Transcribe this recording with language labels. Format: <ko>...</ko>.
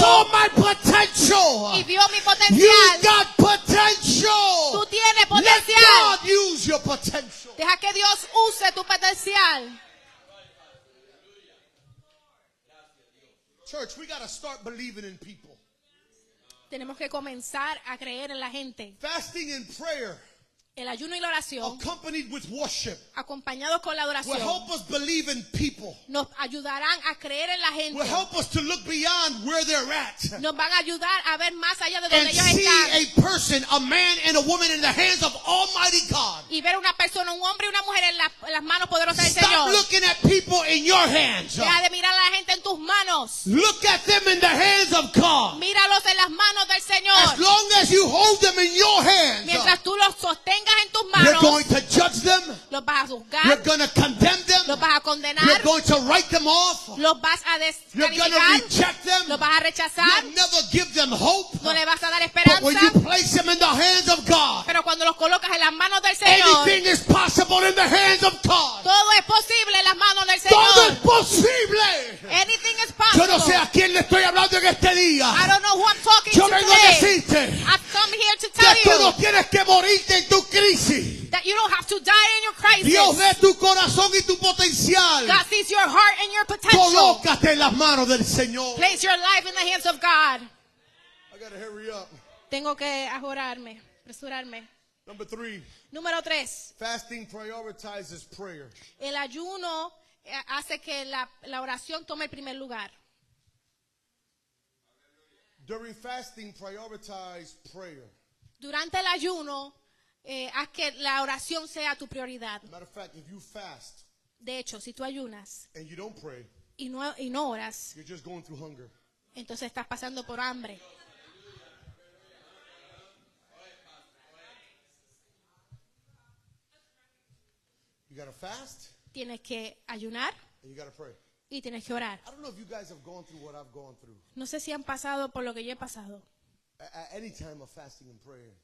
<en>saw my potential.</en> <es>y vio mi</es> <en>You</en> <es>potencial.</es> <en>got potential.</en> <es>Tú tienes potencial.</es> <en>God use your potential.</en> <es>Deja que Dios use tu potencial.</es> <en>Church, we got to start believing in people.</en> <es>Tenemos que comenzar a creer en la gente.</es> <en>Fasting and prayer,</en> <es>El ayuno y la oración,</es> <en>accompanied with worship,</en> <es>acompañados con la</es> <en>will</en> <es>adoración,</es> <en>help us believe in people.</en> <es>nos ayudarán a creer en la</es> <en>Will</en> <es>gente.</es> <en>help us to look beyond where they're at</en> <es>Nos van a ayudar a ver más allá de</es> <en>and</en> <es>donde ellos</es> <en>see</en> <es>están.</es> <en>a person, a man and a woman in the hands of Almighty God.</en> <es>Y ver una persona, un hombre y una mujer en las manos poderosas del Señor.</es> <en>looking at people in your hands.</en> <es>Deja de mirar a la gente en tus manos.</es> <en>Look at them in the hands of God.</en> <es>Míralos en las manos del</es> <en>As</en> <es>Señor.</es> <en>long as you hold them in your hands,</en> <es>Mientras tú los sostengas en tus</es> <en>you're</en> <es>manos,</es> <en>going to judge them.</en> <es>los vas a</es> <en>You're</en> <es>juzgar,</es> <en>going to condemn them.</en> <es>los vas a</es> <en>You're</en> <es>condenar,</es> <en>going to write them off.</en> <es>los vas a</es> <en>You're going to</en> <es>descalificar,</es> <en>reject them.</en> <es>los vas a rechazar,</es> <en>You'll never give them hope.</en> <es>no le vas a dar</es> <en>But when you</en> <es>esperanza.</es> <en>place them in the hands of God,</en> <es>Pero cuando los colocas en las manos del Señor,</es> <en>anything is possible in the hands of God.</en> <es>todo es posible en las manos del Todo es Señor. posible.</es> <en>Anything is</en> <es>Yo no sé a quién le estoy hablando en este</es> <en>I</en> <es>día.</es> <en>don't know who I'm talking</en> <es>Yo</es> <en>to</en> <es>vengo a</es> <en>today.</en> <es>decirte</es> <en>I've come here to</en> <es>que</es> <en>tell</en> <es>tú no</es> <en>you</en> <es>tienes que morirte en tu crisis.</es> <en>that that you don't have to die in your crisis.</en> <es>Dios ve tu corazón y tu potencial.</es> <en>God sees your heart and your potential.</en> <es>Colócate en las manos del Señor.</es> <en>Place your life in the hands of God. I gotta hurry up.</en> <es>Tengo que apresurarme.</es> <en>Number 3,</en> <es>Número 3.</es> <en>fasting prioritizes prayer.</en> <es>El ayuno hace que la oración tome el primer lugar.</es> <en>During fasting, prioritize prayer.</en> <es>Durante el ayuno, haz que la oración sea tu prioridad.</es> <en>Matter of fact, if you fast</en> <es>De hecho, si tú ayunas</es> <en>and you don't pray,</en> <es>y no oras,</es> <en>you're just going through hunger.</en> <es>entonces estás pasando por hambre.</es> <en>You gotta fast</en> <es>Tienes que ayunar</es> <en>and you gotta pray.</en> <es>y tienes que orar.</es> <en>I don't know if you guys have gone through what I've gone through.</en> <es>No sé si han pasado por lo que yo he pasado</es> <en>At any time of fasting and prayer.</en>